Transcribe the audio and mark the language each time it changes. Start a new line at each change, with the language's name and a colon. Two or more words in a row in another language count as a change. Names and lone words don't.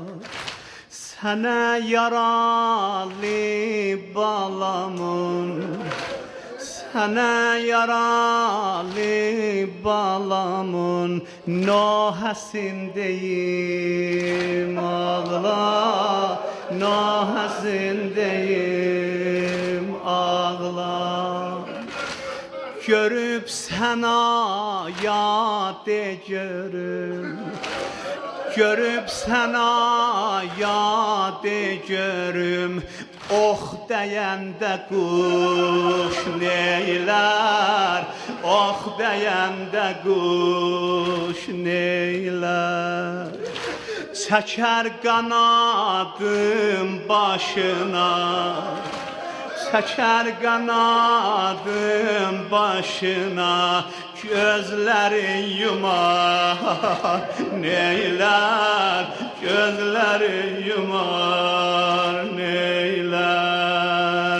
Azerbaijani: Sana yaralı balamın, sana yaralı balamın nohasindeyim ağla, nohasindeyim ağla.
Turkish: Görüp sana yad ederim, görüp sana yad ederim.
Azerbaijani: Oh deyəndə quş neylər, oh deyəndə quş neylər. Çəkər qanadım başına, çəkər qanadım başına, gözlərin yumar neylər, gözlərin yumar neylər.